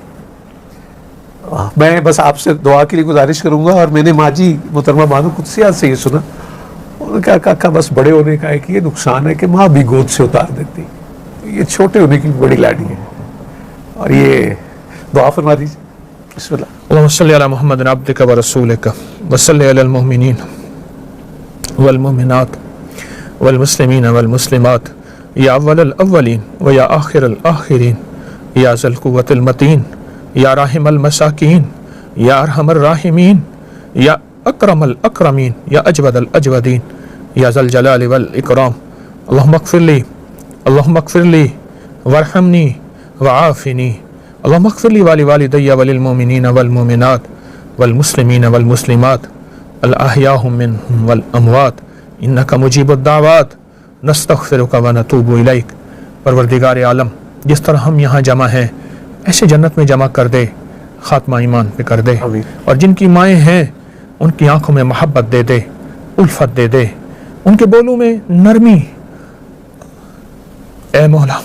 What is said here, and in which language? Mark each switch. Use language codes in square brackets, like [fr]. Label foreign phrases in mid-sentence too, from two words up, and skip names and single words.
[ur] میں بس آپ سے دعا کے لیے گزارش کروں گا. اور میں نے ماجی محترمہ بانو قدسیہ سے یہ سنا، انہوں نے کہا کاکا بس بڑے ہونے کا ہے کہ یہ نقصان ہے کہ ماں بھی گود سے اتار دیتی، یہ چھوٹے ہونے کی بڑی لاڈی ہے. اور یہ دعا فرما دیجیے. बिस्मिल्लाह. [ar] اللهم صل على محمد عبدك ورسولك وصل على المؤمنين والمؤمنات والمسلمين والمسلمات يا أول الأولين ويا آخر الآخرين يا ذا القوة المتين يا راحم المساكين يا أرحم الراحمين يا أكرم الأكرمين يا أجود الأجودين يا ذا الجلال والإكرام. اللهم اغفر لي وارحمني وعافني. اللهم اغفر لي ولوالدي وللمؤمنين والمؤمنات والمسلمين والمسلمات الأحياء منهم والأموات إنك مجيب الدعوات نستغفرك ونتوب إليك. [ur] پروردگار عالم، جس طرح ہم یہاں جمع ہیں ایسے جنت میں جمع کر دے، خاتمہ ایمان پہ کر دے. اور جن کی مائیں ہیں ان کی آنکھوں میں محبت دے دے، الفت دے دے، ان کے بولوں میں نرمی اے مولا.